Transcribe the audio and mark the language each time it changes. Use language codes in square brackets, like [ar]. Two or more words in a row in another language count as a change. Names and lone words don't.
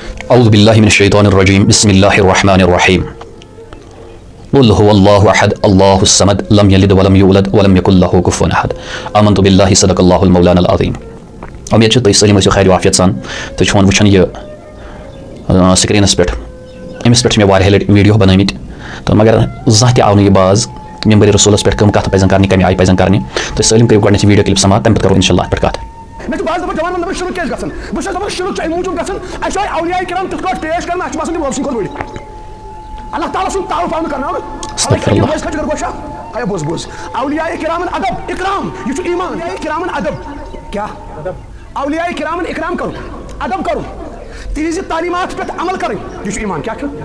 [ar] اعوذ باللہ من الشیطان الرجیم بسم اللہ الرحمن الرحیم قل هو اللہ احد اللہ الصمد لم یلد ولم یولد ولم یکن لہ کفوا احد آمنت باللہ صدق اللہ المولانا العظیم. [ks] امید تھی سٲلِم ٲسِو خیر وافیت سان تُہۍ چھِو وٕچھان یہِ سکریٖنَس پٮ۪ٹھ أمِس پٮ۪ٹھ چھِ مےٚ واریاہ لَٹہِ ویٖڈیو بنٲومٕتۍ تہٕ مگر زانٛہہ تہِ آو نہٕ یہِ باز مِمبرِ رسوٗلَس پٮ۪ٹھ کٕم کَتھٕ پَزن کَرنہِ کَمہِ آیہِ پَزن کَرنہِ تُہۍ سٲلِم کٔرِو گۄڈنٮ۪تھ [en] video clip [ks] سماعت تَمہِ پَتہٕ کَرو اِنشاء اللہ اَتھ پٮ۪ٹھ کَتھ. [ur] میں تو بعض دفعہ [ks] جوان مطلب شروع کیٛازِ گژھان بہٕ چھُس دَپان شروع چھُ اَمہِ موٗجوٗب گژھان اَسہِ آے اولیاء کرام تِتھ پٲٹھۍ پیش کرنہٕ اَسہِ چھُ باسان تِم وۄلسٕے کھۄتہٕ بٔڑۍ اللہ تعالیٰ سُنٛد تعارُف آو نہٕ کرناونہٕ حالانکہِ یہِ وٲیِس خٲطرٕ گوٚو ہے بوز اولیاء کرامن ادب اکرام یہِ چھُ ایٖمان اولیاء کرامن ادب کیٛاہ اولیاء کرامن اکرام کرُن ادب کرُن تِہنٛزِ تعلیٖمات پٮ۪ٹھ عمل کَرٕنۍ یہِ چھُ ایٖمان کیٛاہ چھُ